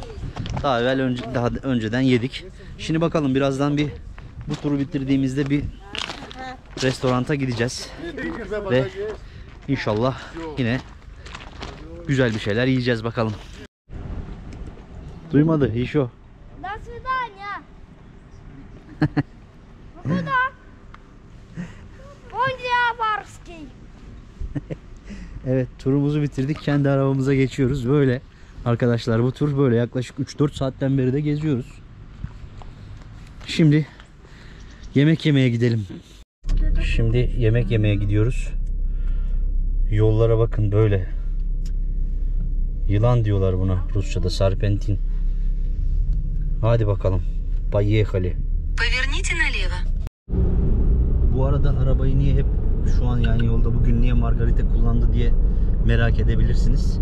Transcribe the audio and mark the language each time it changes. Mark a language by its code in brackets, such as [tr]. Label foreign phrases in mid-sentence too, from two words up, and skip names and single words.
[tr] Daha önceden yedik. Şimdi bakalım birazdan bu turu bitirdiğimizde bir restoranta gideceğiz. Ve inşallah yine güzel bir şeyler yiyeceğiz bakalım. Duymadı Hişo. [ru] До свидания. Куда? Бондиабарский. [tr] Evet, turumuzu bitirdik. Kendi arabamıza geçiyoruz. Böyle arkadaşlar, bu tur böyle yaklaşık 3-4 saatten beri de geziyoruz. Şimdi yemek yemeye gidelim. Şimdi yemek yemeye gidiyoruz. Yollara bakın böyle. Yılan diyorlar buna Rusça'da, serpentin. Hadi bakalım. [ru] Поехали. Поверните налево. [tr] Bu arada arabayı niye hep şu an yani yolda bugün niye Margarita kullandı diye merak edebilirsiniz.